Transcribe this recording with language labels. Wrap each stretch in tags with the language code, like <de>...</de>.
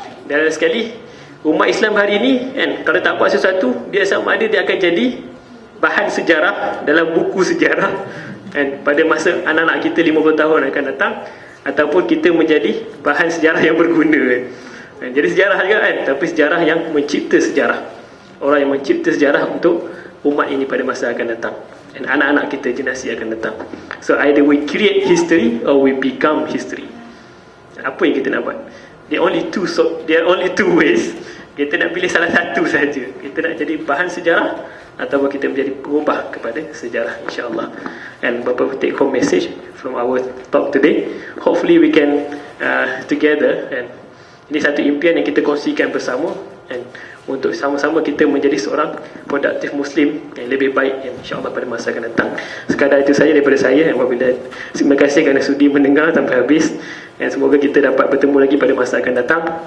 <ms>Dan ada sekali umat Islam hari ini kalau tak buat sesuatu, dia sama ada dia akan jadi bahan sejarah dalam buku sejarah pada masa anak-anak kita 50 tahun akan datang, ataupun kita menjadi bahan sejarah yang berguna jadi sejarah juga tapi sejarah yang mencipta sejarah, orang yang mencipta sejarah untuk umat ini pada masa akan datang, dan anak-anak kita, generasi akan datang.</ms> <en>So either we create history or we become history.</en> <ms>Apa yang kita nak buat?</ms> <en>there are only two ways.</en> <ms>Kita nak pilih salah satu saja. Kita nak jadi bahan sejarah ataupun kita menjadi pengubah kepada sejarah, insya-Allah.</ms> <en>And</en> <ms>beberapa</ms> <en>take home message from our talk today. Hopefully we can together, and</en> <ms>ini satu impian yang kita kongsikan bersama, and untuk sama-sama kita menjadi seorang produktif Muslim yang lebih baik, insya-Allah, pada masa akan datang. Sekadar itu saja daripada saya. Terima kasih kerana sudi mendengar sampai habis, dan semoga kita dapat bertemu lagi pada masa akan datang.</ms>